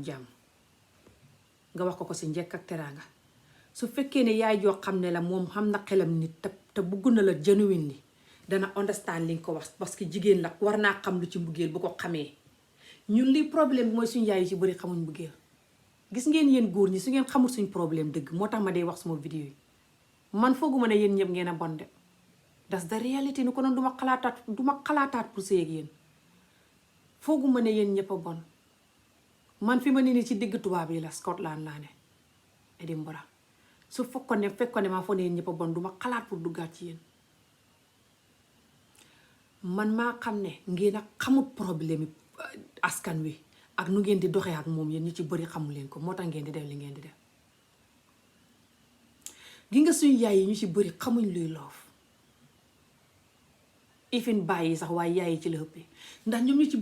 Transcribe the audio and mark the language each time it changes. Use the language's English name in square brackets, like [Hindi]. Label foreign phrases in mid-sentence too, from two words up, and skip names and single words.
[Wolof] jàmm nga wax ko si njekk ak teraanga su fekkee ne yaay joo xam ne la moom xam na xelam nit te bugg na la genuine ni dana understand li nga ko wax [French] parce que [Wolof] jigéen la war naa xam lu ci mbugeel bu ko xamee ñun li problème bi mooy suñu yaay yi ci bëri xamuñ mbugeel gis ngeen yéen góor ñi su ngeen xamul suñ problème dëgg moo tax ma dee wax suma vidéo yi man fooguma ne yéen ñëpp ngeen a bon de [English] that's the reality [Wolof] ni ko noonu duma xalaataat pour sëy ak yéen fooguma ne yéen ñëpp a bon man fi ma ne nii ci digg tubaab yi la Scotland laa ne Edinburgh su fekkoon ne maa foog ne yéen ñëpp a bon duma xalaat pour duggaat ci yéen man maa xam ne ngeen a xamut problème yi askan wi ak nu ngeen di doxee ak moom yéen ñu ci bëri xamul leen ko moo tax ngeen di def li ngeen di def gi nga suñu yaay yi ñu ci bëri xamuñ luy loof ifin bàyyi sax waaye yaay yi ci la ëppee ndax ñoom ñu ci